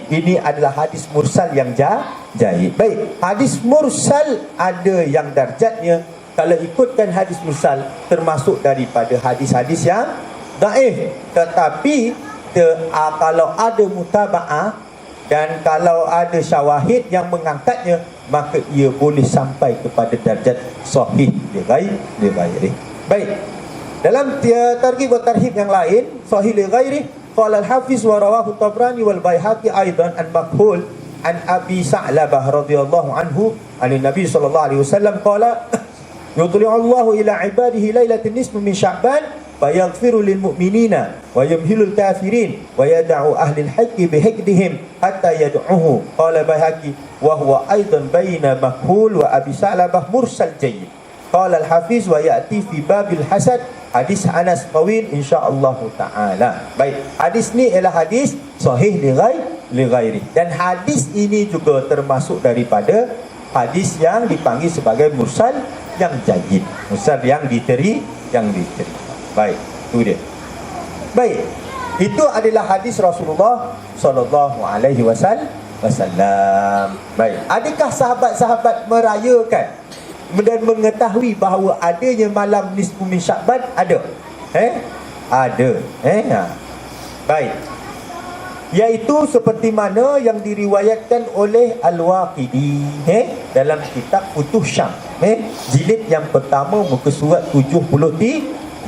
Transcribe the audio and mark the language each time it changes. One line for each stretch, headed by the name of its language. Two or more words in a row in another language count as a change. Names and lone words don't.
Malay: Ini adalah hadis mursal yang jayyid. Baik, hadis mursal ada yang darjatnya, kalau ikutkan hadis mursal termasuk daripada hadis-hadis yang dhaif. Tetapi kalau ada mutaba'ah dan kalau ada syawahid yang mengangkatnya, maka ia boleh sampai kepada darjat
Arabic: صحيح لغيره.
Malay: Baik, dalam Targhib wa Tarhib yang lain,
Arabic: صحيح لغيره قال الحافظ ورواه الطبراني والبيهقي أيضا عن مكحول عن أبي ثعلبة رضي الله عنه عن النبي صلى الله عليه وسلم قال يطلع الله إلى عباده ليلة النصف من شعبان فيغفر للمؤمنين ويمهل الكافرين ويدع أهل الحقد بحقدهم حتى يدعوه. قال البيهقي وهو أيضا بين مكحول وأبي ثعلبة مرسل جيد. قال الحافظ ويأتي في باب الحسد حديث أنس الطويل إن شاء الله تعالى.
Malay: Baik, hadis ni ialah hadis
Arabic: صحيح لغيره,
Malay: dan hadis ini juga termasuk daripada hadis yang dipanggil sebagai mursal yang jayyid, mursal yang diterima. Baik, itu dia. Baik, itu adalah hadis Rasulullah
Arabic: صلى الله عليه وسلم.
Malay: Baik, adakah sahabat-sahabat merayakan dan mengetahui bahawa adanya malam
Arabic: نصف من شعبان?
Malay: Ada. Ada. Baik. Iaitu seperti mana yang diriwayatkan oleh Al-Waqidi dalam kitab Futuh Syam, jilid yang pertama muka surat 73.